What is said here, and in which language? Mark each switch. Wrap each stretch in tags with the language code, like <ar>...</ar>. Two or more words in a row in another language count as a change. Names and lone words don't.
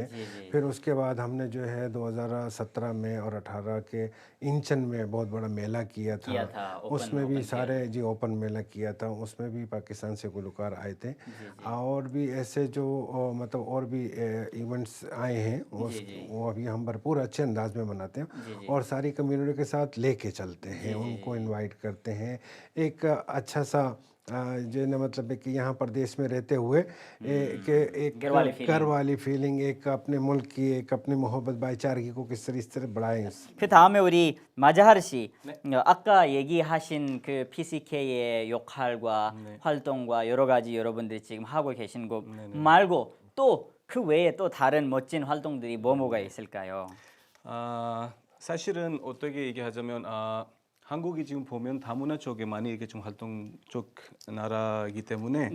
<hi>फिर उसके बाद हमने जो है 2017 में और 18 के इंचन में बहुत बड़ा मेला किया था उसमें भी सारे जी ओपन मेला किया था उसमें भी पाकिस्तान से गुलकार आए थे और भी ऐसे जो मतलब और भी इवेंट्स आए हैं वो अभी हम भरपूर अच्छे अंदाज में मनाते हैं और सारी कम्युनिटी के साथ लेके चलते हैं उनको इनवाइट करते हैं। एक अच्छा सा जो ना मतलब है कि यहाँ प्रदेश में रहते हुए एक घर वाली फीलिंग, एक अपने मुल्क की, एक अपनी मोहब्बत भाईचारगी को इस तरह बढ़ाएं.</hi> <ko>그 다음에 우리 마자하르 씨, 아까 얘기하신 그 PCK의 역할과 활동과 여러 가지 여러분들이 지금 하고 계신 거 말고 또 그 외에 또 다른 멋진 활동들이 뭐가 있을까요? 사실은 어떻게 얘기하자면 한국이 지금 보면 다문화 쪽에 많이 이렇게 좀 활동 쪽 나라이기 때문에</ko>